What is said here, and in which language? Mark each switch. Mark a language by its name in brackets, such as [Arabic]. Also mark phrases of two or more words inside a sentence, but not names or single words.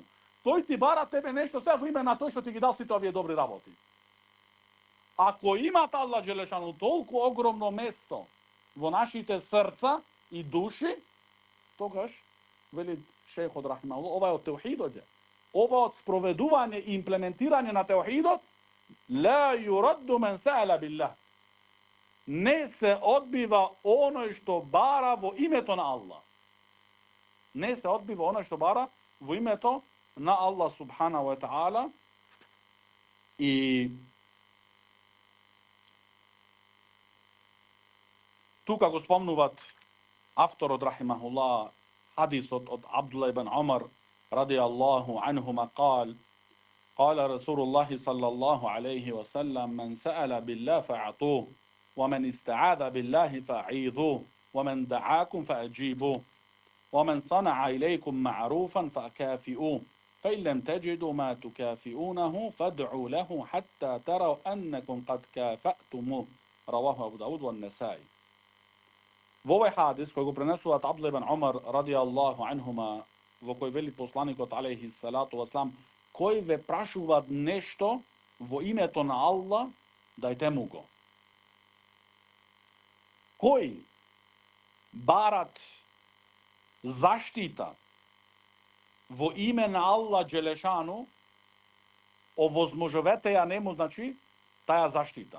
[Macedonian] Тој ти бара тебе нешто се во име на тој што ти ги дал сите овие добри работи. Ако имат Аллах Джелешану толку огромно место во нашите срца и души, тогаш, вели шейхот рахимахуллах, ова е од теухидот е. Ова од спроведување и имплементирање на теухидот, [Arabic] لا يرد من سأل بالله. [Macedonian] Не се одбива оној што бара во името на Аллах. Не се одбива оној што бара во името на Аллах [Arabic] سبحانه وتعالى. [Macedonian] И тука го спомнуват авторот рахимахуллах [Arabic] حديث عبد الله بن عمر رضي الله عنهما قال رسول الله صلى الله عليه وسلم من سأل بالله فأعطوه ومن استعاذ بالله فأعيذوه ومن دعاكم فأجيبوه ومن صنع إليكم معروفا فكافئوه فإن لم تجدوا ما تكافئونه فادعوا له حتى تروا أنكم قد كافأتموه رواه أبو داود والنسائي. [Macedonian] Во овој хадис, кој го пренесуваат Абдулlah ибн Умар [Arabic] رضي الله عنهما, [Macedonian] во кој вели посланикот [Arabic] عليه الصلاة والسلام, [Macedonian] кој ве прашуваат нешто во името на Аллах, дајте му го. Кој барат заштита во име на Аллах Джелешану, овозможувете ја нему, значи, таа заштита.